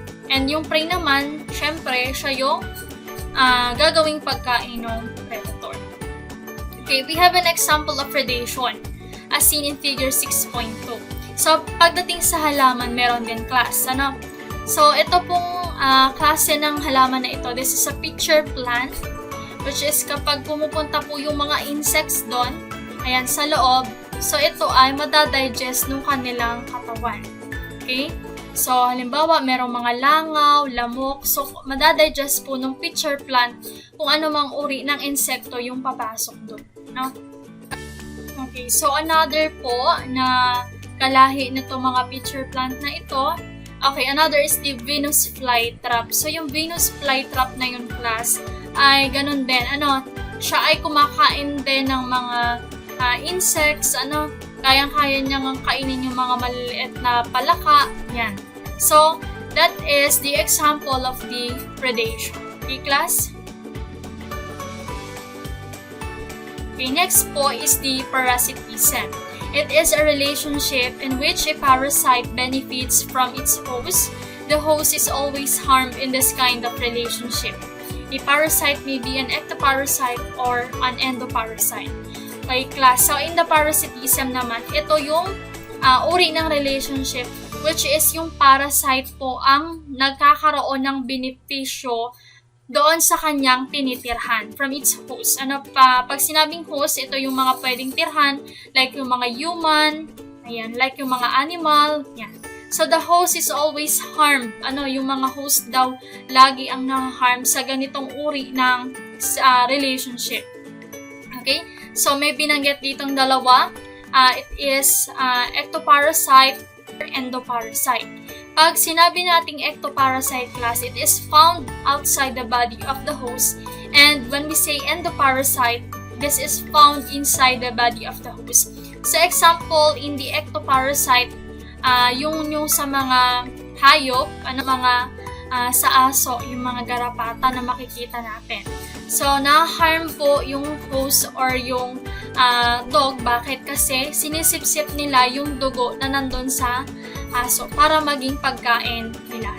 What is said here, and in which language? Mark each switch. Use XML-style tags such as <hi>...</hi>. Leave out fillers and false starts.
<tl>And yung prey naman, syempre, siya yung gagawing pagkain ng predator.</tl> <en>Okay, we have an example of predation as seen in figure 6.2.</en> <tl>So, pagdating sa halaman, meron din class. So, ito pong klase ng halaman na ito,</tl> <en>this is a pitcher plant,</en> <tl>which is kapag pumupunta po yung mga insects doon, ayan, sa loob, so ito ay madadigest ng kanilang katawan. Okay? So, halimbawa, merong mga langaw, lamok, so madadigest po ng pitcher plant kung ano mang uri ng insekto yung papasok doon. No? Okay, so another po na kalahi na itong mga pitcher plant na ito, okay,</tl> <en>another is the Venus flytrap.</en> <tl>So, yung Venus flytrap na yun class, ay ganun din, siya ay kumakain din ng mga insects, kayang-kaya niyang kainin yung mga maliliit na palaka, yan.</tl> <en>So, that is the example of the predation. Okay, class? Okay, next po is the parasitism. It is a relationship in which a parasite benefits from its host. The host is always harmed in this kind of relationship. A parasite may be an ectoparasite or an endoparasite. Okay, class. So, in the parasitism</en> <tl>naman, ito yung uri ng relationship which is yung parasite po ang nagkakaroon ng benepisyo doon sa kanyang tinitirhan</tl> <en>from its host.</en> <tl>Pag sinabing host, ito yung mga pwedeng tirhan, like yung mga human, ayan, like yung mga animal, yan.</tl> <en>So, the host is always harmed.</en> <tl>Yung mga host daw lagi ang na-harm sa ganitong uri ng relationship. Okay? So, may binanggit ditong dalawa.</tl> <en>It is ectoparasite or endoparasite.</en> <tl>Pag sinabi nating</tl> <en>ectoparasite class, it is found outside the body of the host. And when we say endoparasite, this is found inside the body of the host.</en> <tl>So, example,</tl> <en>in the ectoparasite,</en> <tl>yung sa mga hayop, mga sa aso, yung mga garapata na makikita natin. So, na-harm po yung host or yung dog. Bakit? Kasi sinisipsip nila yung dugo na nandun sa aso para maging pagkain nila.</tl>